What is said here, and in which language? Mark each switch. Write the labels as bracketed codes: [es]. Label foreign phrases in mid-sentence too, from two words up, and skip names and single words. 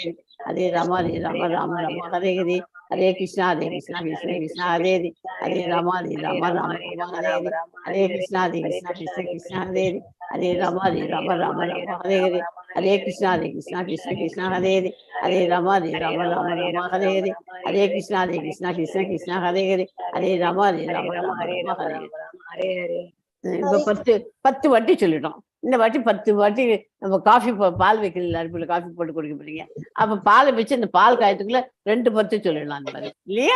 [sa] Hare, Hare Rama Rama Hare Hare, Hare Krishna Krishna Krishna Hare Hare, Hare Rama Rama Hare Hare, Hare Krishna Krishna Krishna Hare Hare, Hare Rama Rama Hare Hare, Hare Krishna Krishna Krishna Hare Hare, Hare Rama Rama Hare Hare, Hare Krishna Krishna Krishna Hare Hare, Hare Rama Rama Hare Hare. [ta] இப்ப 10 வாட்டி சொல்லிட்டோம். இந்த வாட்டி 10 வாட்டி நம்ம காஃபி பால் வைக்கல, அடுப்புல காஃபி போட்டு குடிக்க போறீங்க. அப்ப பாலை வச்சு இந்த பால் காயத்துக்குள்ள 2 10 சொல்லிடலாம் அந்த மாதிரி இல்லையா?